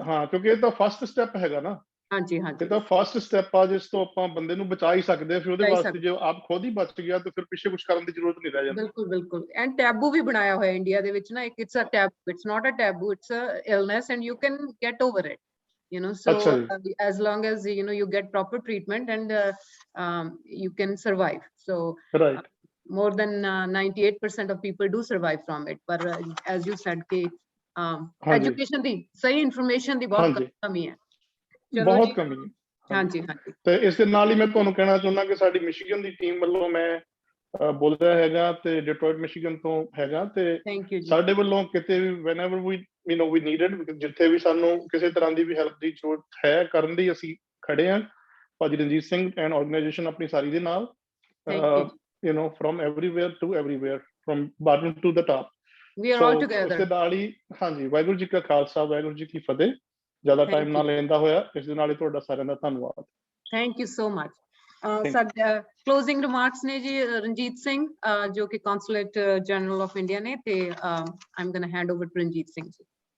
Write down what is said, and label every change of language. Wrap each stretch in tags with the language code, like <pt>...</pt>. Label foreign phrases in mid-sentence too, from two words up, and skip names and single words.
<pa>ਹਾਂ, ਕਿਉਂਕਿ ਇਹ ਤਾਂ ਫਸਟ ਸਟੈਪ ਹੈਗਾ ਨਾ। ਹਾਂਜੀ ਇਹ ਤਾਂ ਫਸਟ ਸਟੈਪ ਆ ਜਿਸ ਤੋਂ ਆਪਾਂ ਬੰਦੇ ਨੂੰ ਬਚਾ ਹੀ ਸਕਦੇ ਆ। ਫਿਰ ਉਹਦੇ ਵਾਸਤੇ ਜੇ ਆਪ ਖੁਦ ਹੀ ਬਚ ਗਿਆ ਤਾਂ ਫਿਰ ਪਿੱਛੇ ਕੁਝ ਕਰਨ ਦੀ ਜ਼ਰੂਰਤ ਨਹੀਂ ਰਹਿ ਜਾਂਦੀ। ਬਿਲਕੁਲ। ਐਂਡ ਟੈਬੂ ਵੀ ਬਣਾਇਆ ਹੋਇਆ ਇੰਡੀਆ ਦੇ ਵਿੱਚ ਨਾ,</pa> <en>it's a taboo, it's not a taboo, it's a illness and you can get over it, you know. So as long as you know you get proper treatment and you can survive. So more than 98% of people do survive from it, but as you said</en> <pa>कि education ਦੀ ਸਹੀ information ਦੀ ਬਹੁਤ ਕਮੀ ਹੈ। ਬਹੁਤ ਕਮੀ ਹੈ। ਹਾਂਜੀ। ਤੇ ਇਸ ਦੇ ਨਾਲ ਹੀ ਮੈਂ ਤੁਹਾਨੂੰ ਕਹਿਣਾ ਚਾਹੁੰਦਾ ਕਿ ਸਾਡੀ ਮਿਸ਼ੀਗਨ ਦੀ ਟੀਮ ਵੱਲੋਂ ਮੈਂ ਬੋਲ ਰਿਹਾ ਹੈਗਾ ਤੇ ਡਿਟਰੋਇਟ ਮਿਸ਼ੀਗਨ ਤੋਂ ਹੈਗਾ, ਤੇ ਸਾਡੇ ਵੱਲੋਂ ਕਿਤੇ ਵੀ</pa> <en>whenever we needed,</en> <pa>ਜਿੱਥੇ ਵੀ ਸਾਨੂੰ ਕਿਸੇ ਤਰ੍ਹਾਂ ਦੀ ਵੀ ਹੈਲਪ ਦੀ ਜ਼ਰੂਰਤ ਹੈ ਕਰਨ ਦੀ, ਅਸੀਂ ਖੜੇ ਹਾਂ। ਭਾਜੀ ਰਣਜੀਤ ਸਿੰਘ</pa> <en>and organization</en> <pa>ਆਪਣੀ ਸਾਰੀ ਦੇ ਨਾਲ,</pa> <en>you know, from everywhere to everywhere, from bottom to the top. We are all together.</en> <pa>ਇਸ ਦੇ ਨਾਲ ਹੀ ਹਾਂਜੀ, ਵਾਹਿਗੁਰੂ ਜੀ ਕਾ ਖਾਲਸਾ, ਵਾਹਿਗੁਰੂ ਜੀ ਕੀ ਫਤਿਹ। ਜ਼ਿਆਦਾ ਟਾਈਮ ਨਾ ਲੈਂਦਾ ਹੋਇਆ ਇਸ ਦੇ ਨਾਲ ਹੀ ਤੁਹਾਡਾ ਸਾਰਿਆਂ ਦਾ ਧੰਨਵਾਦ।</pa> <en>thank you so much.</en> <pa>ਸਾਡਾ</pa> <en>closing remarks</en> <pa>ਨੇ ਜੀ ਰਣਜੀਤ ਸਿੰਘ, ਜੋ ਕਿ</pa> <en>consulate general of India</en> <pa>ਨੇ, ਤੇ</pa> <en>I am going to hand over to</en> <pa>ਰਣਜੀਤ ਸਿੰਘ ਜੀ।</pa>